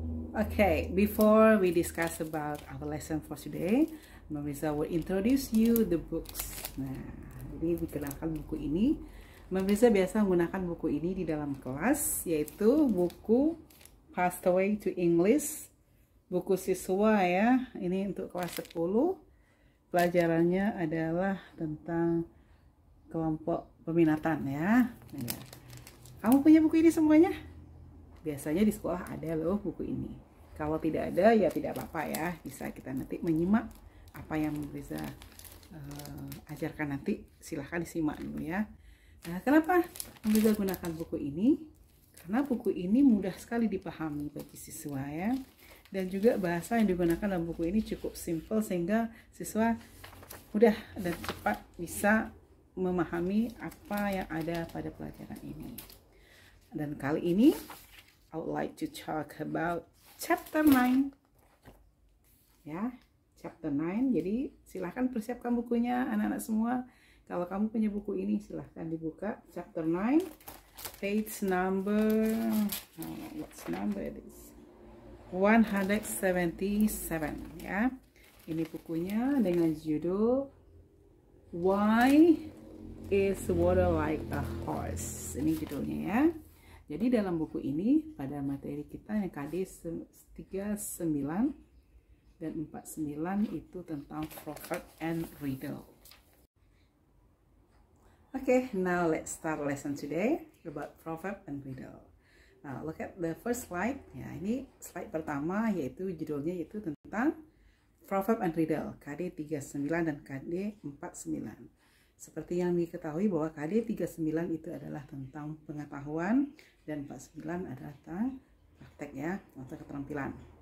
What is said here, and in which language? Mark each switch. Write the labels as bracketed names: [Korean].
[English] Okay, before we discuss about our lesson for today, Memoriza will introduce you the books. [Indonesian] Nah, jadi dikenalkan buku ini. Memoriza biasa menggunakan buku ini di dalam kelas, yaitu buku Pasteway to English, buku siswa ya. Ini untuk kelas 10. Pelajarannya adalah tentang kelompok peminatan ya. Kamu punya buku ini semuanya? Biasanya di sekolah ada loh buku ini. Kalau tidak ada ya tidak apa-apa ya. Bisa kita nanti menyimak apa yang bisa ajarkan nanti. Silahkan disimak dulu ya. Nah, kenapa bisa gunakan buku ini? Karena buku ini mudah sekali dipahami bagi siswa ya. Dan juga bahasa yang digunakan dalam buku ini cukup simple sehingga siswa mudah dan cepat bisa memahami apa yang ada pada pelajaran ini. Dan kali ini [English] I would like to talk about chapter 9. [Indonesian] Ya, chapter 9. Jadi silahkan persiapkan bukunya anak-anak semua. Kalau kamu punya buku ini silahkan dibuka chapter 9. [English] Page number, what's number this? [Indonesian] 177 ya. Ini bukunya dengan judul [English] Why is Water Like a Horse? [Indonesian] Ini judulnya ya. Jadi dalam buku ini pada materi kita yang KD 39 dan 49 itu tentang proverb and riddle. [English] Okay, now let's start lesson today about proverb and riddle. Now look at the first slide. [Indonesian] Ya, ini slide pertama yaitu judulnya yaitu tentang proverb and riddle KD 39 dan KD 49. Seperti yang diketahui bahwa KD 39 itu adalah tentang pengetahuan dan 49 adalah tentang praktek ya, atau keterampilan.